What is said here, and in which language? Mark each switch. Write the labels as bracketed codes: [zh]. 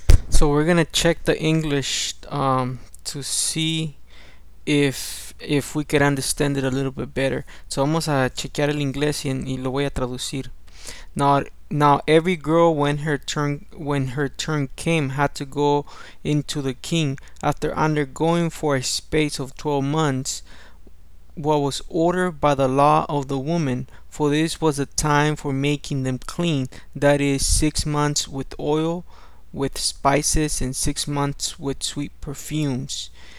[en] So we're gonna check the English to see if we could understand it a little bit better. [es] So vamos a chequear el inglés y lo voy a traducir. [en] Now every girl when her turn came had to go into the king after undergoing for a space of 12 months what was ordered by the law of the woman, for this was a time for making them clean, that is 6 months with oil, with spices, and 6 months with sweet perfumes.